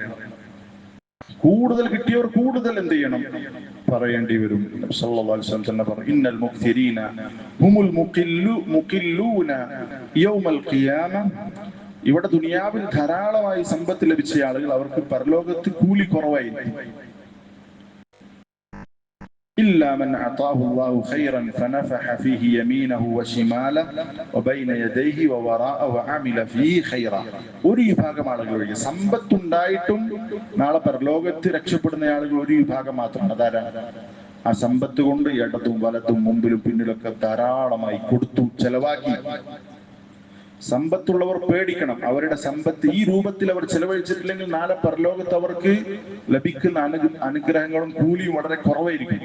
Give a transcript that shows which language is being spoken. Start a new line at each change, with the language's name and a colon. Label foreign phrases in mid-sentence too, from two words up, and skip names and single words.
Malayalam: കൂടുതൽ കിട്ടിയവർ കൂടുതൽ എന്ത് ചെയ്യണം? പറയേണ്ടി വരും.
Arabic: صلى الله عليه وسلم
Malayalam: തന്നെ പറഞ്ഞു,
Arabic: إن المكثرين هم المقلون يوم القيامة.
Malayalam: ഇവിടെ ദുനിയാവിൽ ധാരാളമായി സമ്പത്ത് ലഭിച്ച ആളുകൾ അവർക്ക് പരലോകത്ത് കൂലി കുറവായിരിക്കും.
Arabic: إلا من أعطاه الله خيرا فنفح فيه يمينه وشماله وبين يديه ووراءه وعمل فيه خيرا.
Malayalam: ഒരു വിഭാഗം ആളുകൾ സമ്പത്തുണ്ടായിട്ടും നാളെ പരലോകത്ത് രക്ഷപ്പെടുന്ന ആളുകൾ ഒരു വിഭാഗം മാത്രമാണ്. അതാരാണ്? ആ സമ്പത്ത് കൊണ്ട് ഇടതും വലതും മുമ്പിലും പിന്നിലൊക്കെ ധാരാളമായി കൊടുത്തു, ചെലവാക്കി. സമ്പത്തുള്ളവർ പേടിക്കണം. അവരുടെ സമ്പത്ത് ഈ രൂപത്തിൽ അവർ ചെലവഴിച്ചിട്ടില്ലെങ്കിൽ നാളെ പരലോകത്ത് അവർക്ക് ലഭിക്കുന്ന അനുഗ്രഹങ്ങളും കൂലിയും വളരെ കുറവായിരിക്കും.